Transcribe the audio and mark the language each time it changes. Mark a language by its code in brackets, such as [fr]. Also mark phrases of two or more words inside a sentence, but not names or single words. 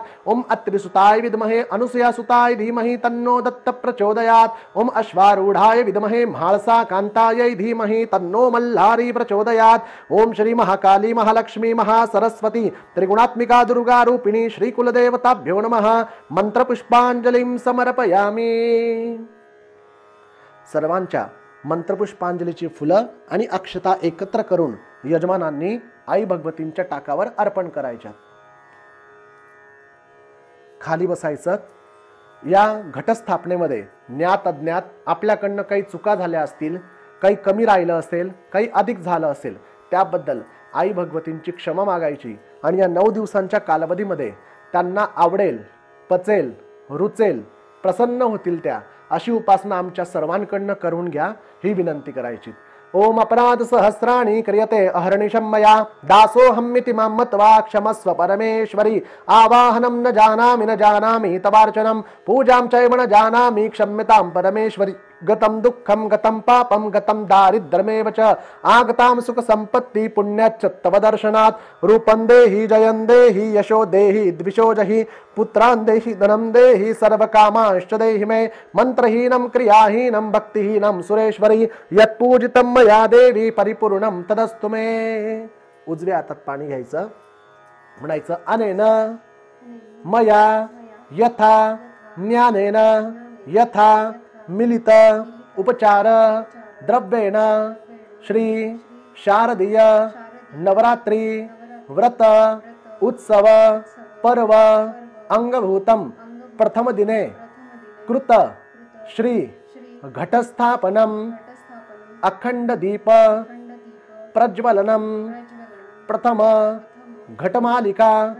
[sa] ओम अत्रिसुताय विद्महे अनुसुयासुताय धीमहि तन्नो दत्त प्रचोदयात्। ओम अश्वारूढ़ाय विद्महे म्हालसा कांतायै धीमहि तन्नो मल्हारी प्रचोदयात्। ओम श्री महाकाली महालक्ष्मी महासरस्वती त्रिगुणात्मिका दुर्गा रूपिणी श्री कुलदेवताभ्यो नमः। मंत्र पुष्पांजलिं समर्पयामि। [mr] सर्वांच्या मंत्रपुष्पांजलीची फुलं आणि अक्षता एकत्र करून यजमानांनी आई भगवतींच्या टाकावर अर्पण करायच्या। खाली बसायचं। या घटस्थापनेमध्ये ज्ञात अज्ञात आपल्याकडनं काही चुका झाल्या असतील, काही कमी राहिलं असेल, काही अधिक झालं असेल, त्याबद्दल आई भगवतींची क्षमा मागायची आणि या 9 दिवसांच्या कालावधीमध्ये त्यांना आवडेल, पचेल, रुचेल, प्रसन्न होतील त्या अशी उपासना आमच्या सर्वांकडनं करून घ्या ही विनंती करायची। [sa] ओम अपराध सहस्राणि क्रियते अहर्निशं मया दासोऽहमिति मां मत्वा क्षमस्व परमेश्वरी। आवाहनं न जानामि तवार्चनं पूजां चैव न जानामि क्षम्यतां परमेश्वरी। गतं दुःखं गतं पापं गतं दारिद्र्यमेव च आगतां सुख संपत्ति पुण्याच्च तव दर्शनात्। रूपं देहि जयं देहि यशो देहि द्विषो जहि पुत्रान् देहि धनं देहि सर्वकामांश्च देहि मे। मंत्रहीनं क्रियाहीनं भक्तिहीनं सुरेश्वरी यत्पूजितं मया देवी परिपूर्णं तदस्तु मे। [mr] उजव्या हातात पाणी घ्यायचं, म्हणायचं [sa] अनेन मया यथा ज्ञानेन यथा मिलित उपचार द्रव्येण श्री शारदीय नवरात्री व्रत उत्सव पर्व अंगभूतम प्रथम दिने कृत श्री घटस्थापनम अखंड दीप प्रज्वलनम प्रथम घटमालिका